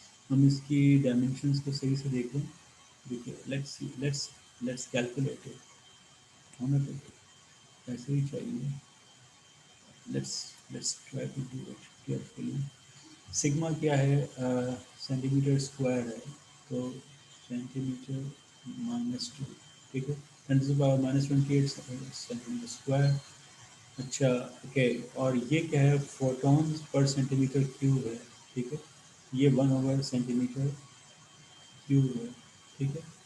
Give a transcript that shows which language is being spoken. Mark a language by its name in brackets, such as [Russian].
[Hindi] हम इसकी डायमेंशंस को सही से देखें. देखिए, [English] Let's calculate it. [Hindi] होना तो ऐसे ही चाहिए. [English] Let's try to do it carefully. [Hindi] Sigma क्या है, सेंटीमीटर स्क्वायर है, तो सेंटीमीटर -2. ठीक है. 10 to the power -28 centimetre square. अच्छा. ओके. और ये क्या है, फोटॉन्स पर सेंटीमीटर क्यूब है. ठीक है. ये 1/सेंटीमीटर क्यूब है. ठीक है.